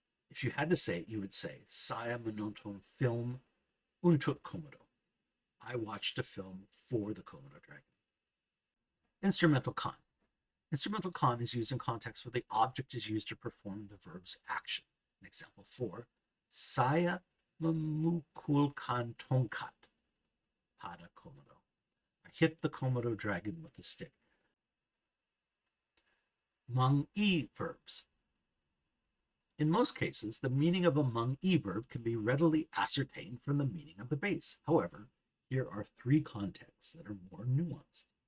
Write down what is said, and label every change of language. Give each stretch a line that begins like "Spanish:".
English: If you had to say it, you would say,
Indonesian: saya menonton film untuk Komodo.
English: I watched a film for the Komodo dragon. Instrumental kan. Instrumental kan is used in contexts where the object is used to perform the verb's action. In example 4,
Indonesian: saya memukulkan tongkat pada Komodo.
English: I hit the Komodo dragon with a stick. Meng-i verbs. In most cases, the meaning of a Meng-i verb can be readily ascertained from the meaning of the base. However, here are 3 contexts that are more nuanced.